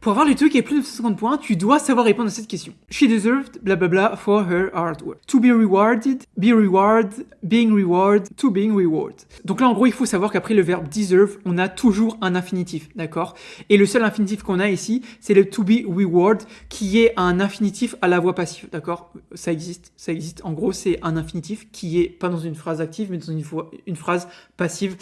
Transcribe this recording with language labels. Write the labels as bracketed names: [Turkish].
[French] Pour avoir le TOEIC et plus de 50 points, tu dois savoir répondre à cette question. [English] She deserved blablabla for her hard work. To be rewarded, be rewarded, being rewarded, to being rewarded. [French] Donc là, en gros, il faut savoir qu'après le verbe deserve, on a toujours un infinitif, d'accord? Et le seul infinitif qu'on a ici, c'est le [English] to be rewarded, [French] qui est un infinitif à la voix passive, d'accord? Ça existe. En gros, c'est un infinitif qui est pas dans une phrase active, mais dans une phrase passive.